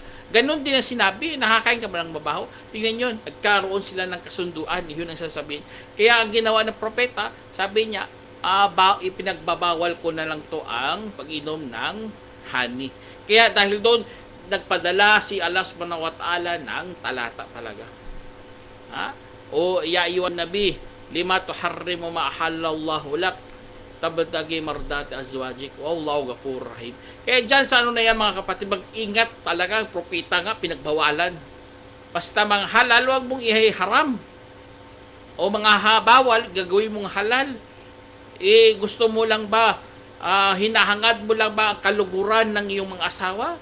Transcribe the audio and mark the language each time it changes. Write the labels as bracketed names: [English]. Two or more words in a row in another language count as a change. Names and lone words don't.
[Filipino] Ganon din ang sinabi, nakakain ka ba ng mabaho? Tingnan yun, nagkaroon sila ng kasunduan, yun ang sasabihin. Kaya ang ginawa ng propeta, sabi niya, ipinagbabawal ko na lang to ang pag-inom ng honey. Kaya dahil doon, nagpadala si Allah [Arabic] سبحانه وتعالى [Filipino] ng talata talaga. Ha? [Arabic] O يا أيها النبي لم تحرم ما أحل الله لك تبتغي مرضات أزواجك والله غفور رحيم. [Filipino] Kaya diyan sa ano na yan mga kapatid, mag-ingat talaga, ang propeta nga pinagbawalan. Basta mga halal, wag mong iharam. O mga bawal, gagawin mong halal. Gusto mo lang ba, hinahangad mo lang ba ang kaluguran ng iyong mga asawa?